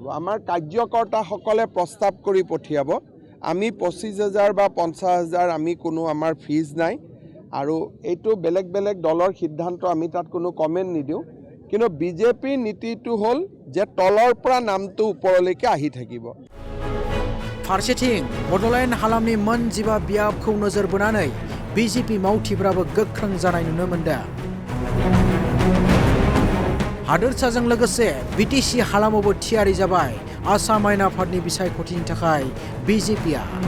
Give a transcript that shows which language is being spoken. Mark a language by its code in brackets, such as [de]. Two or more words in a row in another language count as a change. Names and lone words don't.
[as] আমাৰ কাৰ্যকৰ্তাসকলে প্ৰস্তাৱ কৰি পঠিয়াব। আমি 25,000 বা 50,000 আমি কোনো আমাৰ ফিজ নাই, আৰু এইটো বেলেগ বেলেগ দলৰ সিদ্ধান্ত, আমি তাত কোনো কমেণ্ট নিদিওঁ। কিন্তু বিজেপিৰ নীতিটো হ'ল যে তলৰ পৰা নামটো ওপৰলৈকে আহি থাকিব। [brx] फारसेथिं बड'लेण्ड हालामनि मोन 15 बियाबखौ नोजोर बोनानै बिजेपि मावथिफोराबो गोख्रों जानाय नुनो मोनदों। हादोरसाजों लोगोसे बिटिसि हालामावबो थियारि जाबाय आसाम आयेन आफादनि बिसायख'थिनि थाखाय बिजेपिआ।